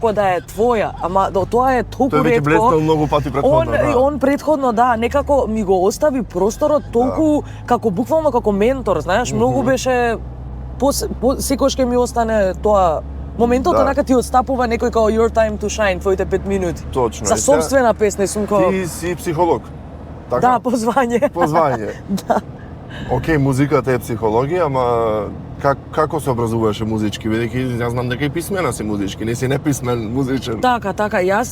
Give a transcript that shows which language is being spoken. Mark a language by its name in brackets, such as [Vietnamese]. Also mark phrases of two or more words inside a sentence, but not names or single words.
[Macedonian] како да е твоја, ама тоа е толку Тој веќе ретко. блеснал многу пати претходно, да. Он предходно да, некако ми го остави просторот толку како буквално како ментор, знаеш, многу беше секогаш ќе ми остане тоа моментот Да. онака ти отстапува некој како [English] your time to shine, [Macedonian] твоите 5 минути. Точно. За И сега- собствена песна и сум како Ти си психолог. Така? Да, по звање. По звање. Да. Океј, музиката е психологија, ама како се образуваше музички? Бидејќи јас знам дека и писмена си музички, не си неписмен музичен. Така, јас